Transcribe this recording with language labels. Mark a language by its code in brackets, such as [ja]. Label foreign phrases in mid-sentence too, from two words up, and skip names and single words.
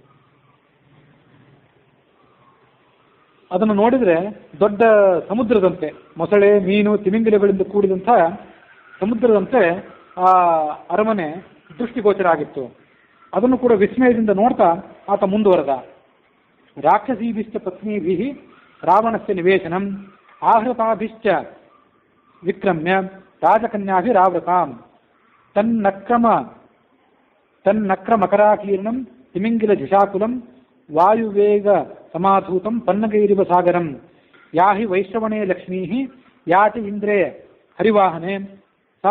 [kn] ಅದನ್ನು ನೋಡಿದರೆ ದೊಡ್ಡ ಸಮುದ್ರದಂತೆ, ಮೊಸಳೆ, ಮೀನು, ತಿಮಿಂಗಿಲಗಳಿಂದ ಕೂಡಿದಂಥ ಸಮುದ್ರದಂತೆ ಆ ಅರಮನೆ ದೃಷ್ಟಿಗೋಚರ ಆಗಿತ್ತು. ಅದನ್ನು ಕೂಡ ವಿಸ್ಮಯದಿಂದ ನೋಡ್ತಾ ಆತ ಮುಂದುವರೆದ. [sa] ರಾಕ್ಷಸೀಭಿಶ್ಚ ಪತ್ನೀಭಿಃ ರಾವಣಸ್ಯ ನಿವೇಶನಂ ಆಹೃತಾಭಿಶ್ಚ ವಿಕ್ರಮ್ಯ ರಾಜಕನ್ಯಾಭಿರಾವೃತಾಂ ತನ್ನಕ್ರಮಕರಾಕೀರ್ಣಂ ತಿಮಿಂಗಿಲ ಝಿಷಾಕುಲಂ ವಾಯುವೇಗ ಸಮಾಧೂತಂ ಪನ್ನಗೈರಿವ ಸಾಗರಂ ಯಾಹಿ ವೈಶ್ರವಣೇ ಲಕ್ಷ್ಮೀ ಯಾತಿ ಇಂದ್ರೇ ಹರಿವಾಹನೆ ಸಾ